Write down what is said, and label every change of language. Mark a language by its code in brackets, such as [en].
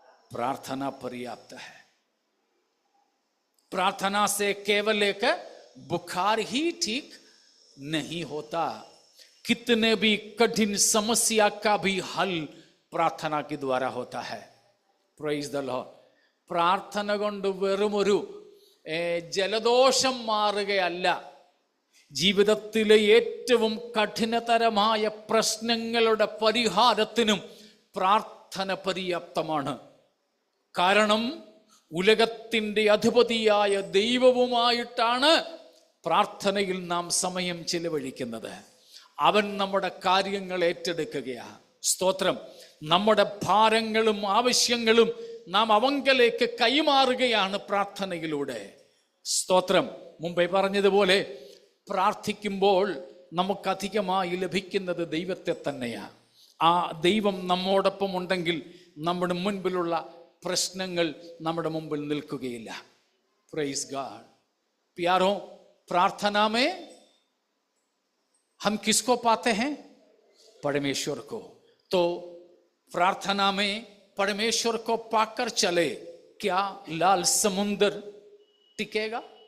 [hi] प्रार्थना पर्याप्त है। प्रार्थना से केवल एक बुखार ही ठीक नहीं होता, कितने भी कठिन समस्या का भी हल प्रार्थना के द्वारा होता है। [en] Praise the Lord. [ml] പ്രാർത്ഥന കൊണ്ട് വെറുമൊരു ജലദോഷം മാറുകയല്ല, ജീവിതത്തിലെ ഏറ്റവും കഠിനതരമായ പ്രശ്നങ്ങളുടെ പരിഹാരത്തിനും പ്രാർത്ഥന പര്യാപ്തമാണ്. കാരണം ഉലകത്തിന്റെ അധിപതിയായ ദൈവവുമായിട്ടാണ് പ്രാർത്ഥനയിൽ നാം സമയം ചിലവഴിക്കുന്നത്. അവൻ നമ്മുടെ കാര്യങ്ങൾ ഏറ്റെടുക്കുകയാണ്. സ്തോത്രം. നമ്മുടെ ഭാരങ്ങളും ആവശ്യങ്ങളും നാം അവങ്കലേക്ക് കൈമാറുകയാണ് പ്രാർത്ഥനയിലൂടെ. സ്തോത്രം. മുമ്പേ പറഞ്ഞതുപോലെ പ്രാർത്ഥിക്കുമ്പോൾ നമുക്കധികമായി ലഭിക്കുന്നത് ദൈവത്തെ തന്നെയാണ്. ആ ദൈവം നമ്മോടൊപ്പം ഉണ്ടെങ്കിൽ നമ്മുടെ മുൻപിലുള്ള प्रश्नങ്ങൾ നമ്മുടെ മുമ്പിൽ നിൽക്കുകയില്ല. [en] Praise God. [hi] प्यारों, प्रार्थना में हम किसको पाते हैं? परमेश्वर को. तो प्रार्थना में परमेश्वर को पाकर चले, क्या लाल समुद्र टिकेगा?